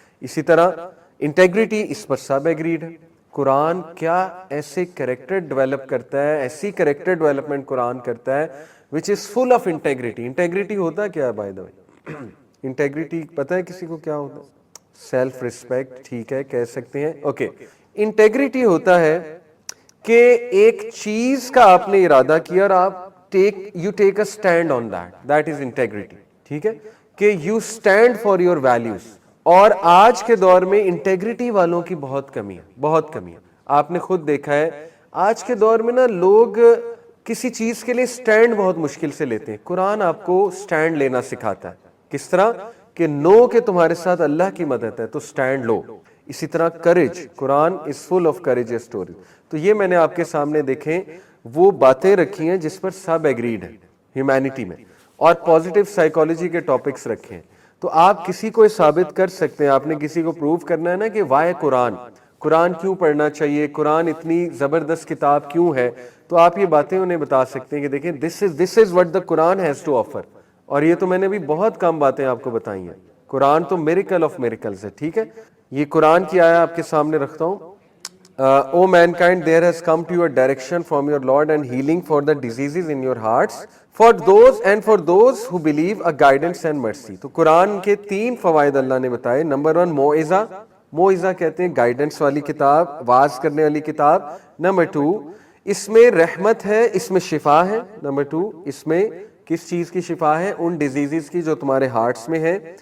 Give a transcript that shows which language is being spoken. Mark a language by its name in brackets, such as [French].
[Urdu] اسی طرح انٹیگریٹی, اس پر سب ایگریڈ ہے. قرآن کیا ایسے کریکٹر ڈیولپ کرتا ہے, ایسی کریکٹر ڈیولپمنٹ قرآن کرتا ہے [English] which is full of integrity. [Urdu] Integrity ہوتا کیا ہے [English] By the way? [Urdu] انٹیگریٹی پتہ ہے کسی کو کیا ہوتا ہے؟ سیلف ریسپیکٹ, ٹھیک ہے کہہ سکتے ہیں, اوکے. انٹیگریٹی ہوتا ہے کہ ایک چیز کا آپ نے ارادہ کیا اور آپ [English] you take a stand on that is integrity. [Urdu] ٹھیک ہے کہ [English] you stand for your values. [Urdu] اور آج کے دور میں انٹیگریٹی والوں کی بہت کمی ہے. آپ نے خود دیکھا ہے آج کے دور میں نا لوگ کسی چیز کے لیے سٹینڈ بہت مشکل سے لیتے ہیں. قرآن آپ کو سٹینڈ لینا سکھاتا ہے. کس طرح کہ نو کہ تمہارے ساتھ اللہ کی مدد ہے تو سٹینڈ لو. اسی طرح courage, [English] قرآن is full of courage story. [Urdu] تو یہ میں نے آپ کے سامنے دیکھیں وہ باتیں رکھی ہیں جس پر سب ایگریڈ ہیں ہیومینٹی میں، اور پازیٹیو سائیکالوجی کے ٹاپکس رکھے ہیں. تو آپ کسی کو ثابت کر سکتے ہیں، آپ نے کسی کو پروف کرنا ہے نا کہ وائے قرآن کیوں پڑھنا چاہیے، قرآن اتنی زبردست کتاب کیوں ہے، تو آپ یہ باتیں انہیں بتا سکتے ہیں کہ دیکھیں [English] This is what the Quran has to offer. [Urdu] اور یہ تو میں نے بھی بہت کم باتیں آپ کو بتائی ہیں. قرآن تو میریکل آف میریکلز ہے. ٹھیک ہے، یہ قرآن کی آیا آپ کے سامنے رکھتا ہوں. [English] O mankind, there has come to your direction from your Lord and healing for the diseases in your hearts, for those who believe a guidance and mercy. [Urdu] تو قرآن کے 3 فوائد اللہ نے بتائے. نمبر 1 موعظہ کہتے ہیں گائیڈنس والی کتاب، واز کرنے والی کتاب. نمبر 2 اس میں رحمت ہے، اس میں شفا ہے. نمبر 2 اس میں کس چیز کی شفا ہے؟ ان ڈیزیزز کی جو تمہارے ہارٹس میں ہے.